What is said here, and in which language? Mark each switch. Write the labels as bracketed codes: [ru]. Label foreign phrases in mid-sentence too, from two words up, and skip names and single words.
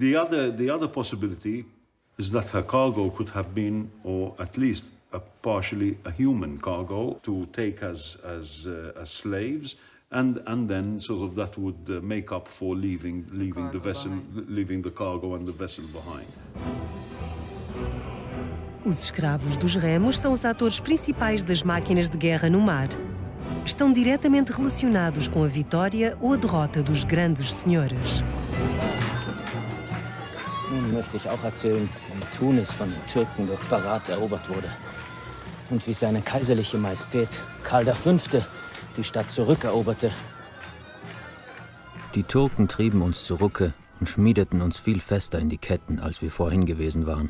[en] The other possibility is that her cargo could have been, or at least partially a human cargo, to take as slaves. And then sort of that would make up for leaving the vessel, leaving the cargo and the vessel behind. [pt] Os escravos dos remos são os atores principais das máquinas de guerra no mar. Estão diretamente relacionados com a vitória ou a derrota dos grandes senhores. [de] Nun möchte ich auch erzählen, wie Tunis von den Türken durch Verrat erobert wurde. Und wie seine kaiserliche Majestät Karl V. die Stadt zurückeroberte. Die Türken trieben uns zurücke und schmiedeten uns viel fester in die Ketten, als wir vorhin gewesen waren.